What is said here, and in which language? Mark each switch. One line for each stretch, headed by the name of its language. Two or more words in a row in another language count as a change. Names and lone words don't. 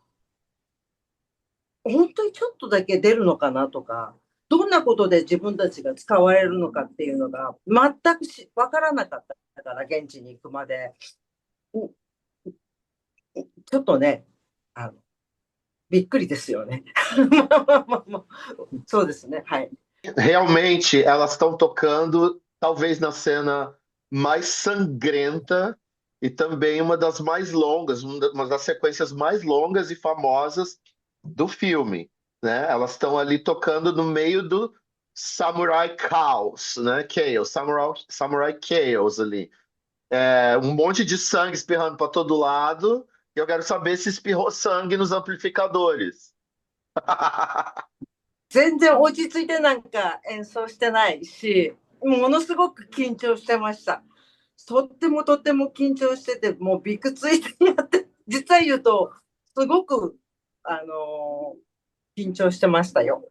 Japanese: 本当にちょっとだけ出るのかなとか、どんなことで自分たちが使われるのかっていうのが全く分からなかったから、現地に行くまでちょっとね、びっくりですよね。そうですね、はい。
Portuguese: Realmente, elas estão tocando, talvez na cena mais sangrenta e também uma das mais longas, uma das sequências mais longas e famosas do filme, né? Elas estão ali tocando no meio do Samurai Chaos, né? Chaos, Samurai Chaos ali. Um monte de sangue espirrando para todo lado, e eu quero saber se espirrou sangue nos amplificadores.
Japanese: 全然落ち着いてなんか演奏してないし、ものすごく緊張してました。とってもとっても緊張してて、もうびくついてやって、実は言うと、すごく、緊張してましたよ。